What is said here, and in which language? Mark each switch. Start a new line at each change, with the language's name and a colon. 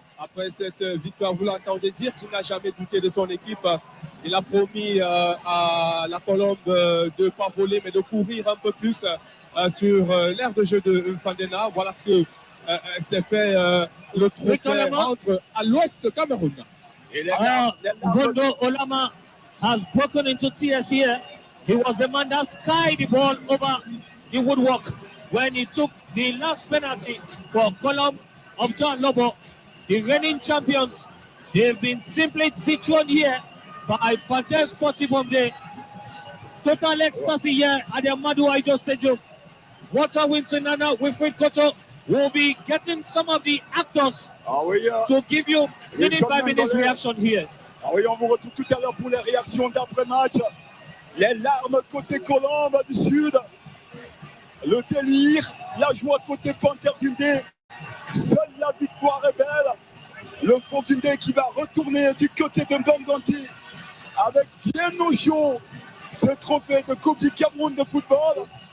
French: Après cette victoire, vous l'entendez dire qu'il n'a jamais douté de son équipe. Il a promis à la Colombe de ne pas voler, mais de courir un peu plus sur l'aire de jeu de Fandena. Voilà que c'est fait le trophée entre à l'ouest de Cameroun.
English: Vondo Olama has broken into tears here. He was the man that skied the ball over the woodwork when he took the last penalty for Colombe of Dja Lobo. The reigning champions, they've been simply dethroned here by Panther of Nde. Total ecstasy here at the Amadou Ahidjo Stadium. Walter Wilson and Wilfried Koto will be getting some of the actors to give you minute by minute reaction here.
French: Ah oui, on vous retrouve tout à l'heure pour les réactions d'après-match. Les larmes côté Colombe du Sud. Le délire, la joie côté Panther of Nde. Seule la victoire est belle. Le front Nde qui va retourner du côté de Banganti avec bien au chaud ce trophée de Coupe du Cameroun de football.